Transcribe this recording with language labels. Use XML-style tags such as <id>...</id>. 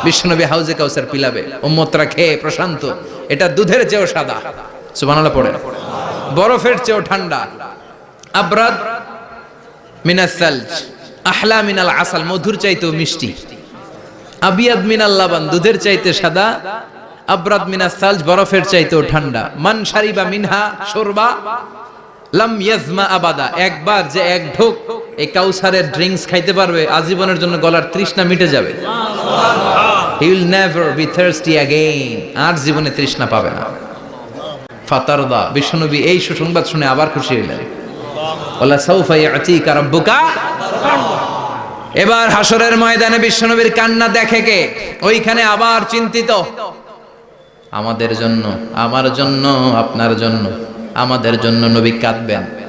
<bn>বিশ্বনবী হাউজে কাউসার পিলাবে, উম্মতরা খেয়ে প্রশান্ত। এটা দুধের চেয়েও সাদা, সুবহানাল্লাহ পড়ে, বরফের চেয়েও ঠান্ডা,</bn> <ar>আবরাদ মিনাস সালজ আহলা মিনাল আসাল,</ar> <bn>মধুর চাইতেও মিষ্টি,</bn> <ar>আবিয়াদ মিনাল লাবান,</ar> <bn>দুধের চাইতে সাদা,</bn> <ar>আবরাদ মিনাস সালজ,</ar> <bn>বরফের চাইতেও ঠান্ডা।</bn> <ar>মান শারিবা মিনহা শুরবা লাম ইয়াজমা আবাদা,</ar> <bn>একবার যে এক ঢোক এই কাউসারের ড্রিঙ্কস খাইতে পারবে আজীবনের জন্য গলার তৃষ্ণা মিটে যাবে।</bn> <en>He will never be thirsty again,</en> <bn>আর জীবনে তৃষ্ণা পাবে না। ফাতারদা, বিশ্বনবী এই সুসংবাদ শুনে আবার খুশি হলেন।</bn> <ar>ওয়ালা সাউফা ইয়াতিকা রাব্বুকা।</ar> <bn>এবার হাসরের ময়দানে বিশ্বনবীর কান্না দেখে কে? ওইখানে আবার চিন্তিত, আমাদের জন্য, আমার জন্য, আপনার জন্য, আমাদের জন্য নবী কাঁদবেন।</bn>